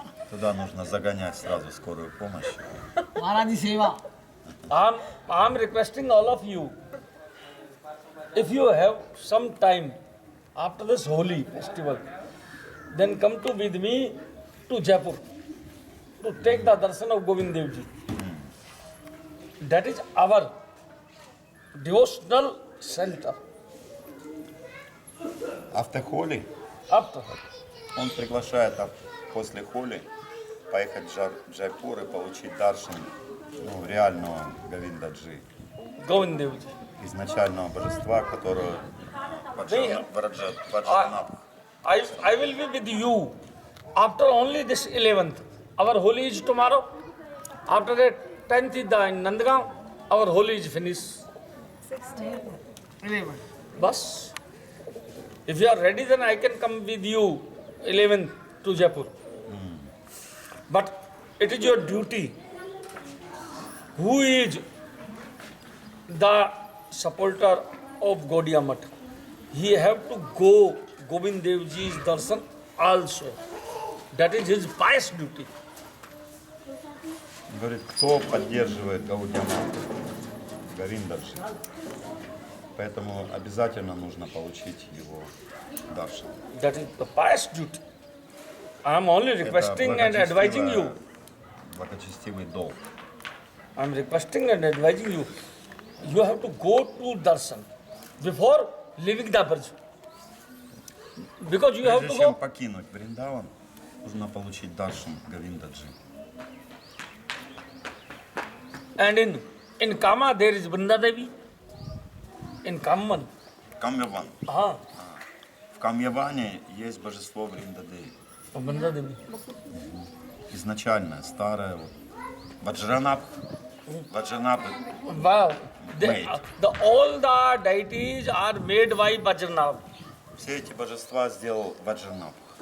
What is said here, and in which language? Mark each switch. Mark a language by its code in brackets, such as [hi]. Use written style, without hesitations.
[ru] Туда нужно загонять сразу скорую помощь. [hi] महाराज जी सेवा [en] I'm requesting all of you, if you have some time after this holy festival, then come to with me to Jaipur to take the darshan of Govind Dev Ji. That is our devotional center. After Holy, After [ru] он приглашает после Холи поехать в Джайпур и получить даршан реального Говиндаджи, [en] Govind Dev Ji. [ru] изначального божества, которого Ваджранабх. [en] I will be with you after only this 11th. Our holy is tomorrow. After that 10th is the in Nandgaon. Our holy is finished. 16. Bus. If you are ready, then I can come with you 11th to Jaipur. But it is your duty. who is the supporter of Gaudiya Math, he have to go Govind Dev Ji's darshan also. That is his pious duty. [ru] Говорит, кто поддерживает Гаудия Мат? Говиндаджи. Поэтому обязательно нужно получить его даршан. [en] That is the pious duty. I am only requesting and advising you. [ru] Благочестивый долг. [en] I am requesting and advising you. You have to go to darshan before leaving the Braj. Because you have [ru] Прежде [en] to [ru] чем [en] go. [ru] покинуть Вриндаван, нужно получить даршан Говиндаджи. [en] And in Kama there is Vrinda Devi. In Kamman. [ru] Камьяван. Ah, В Камьяване есть божество Вриндадеви. [en] Vrinda Devi. [ru] Изначальное, старое. Ваджранабх. Ваджранабх. [en] Wow. Made. All the deities are made by Vajranath. [ru] Все эти божества сделал Ваджранабх.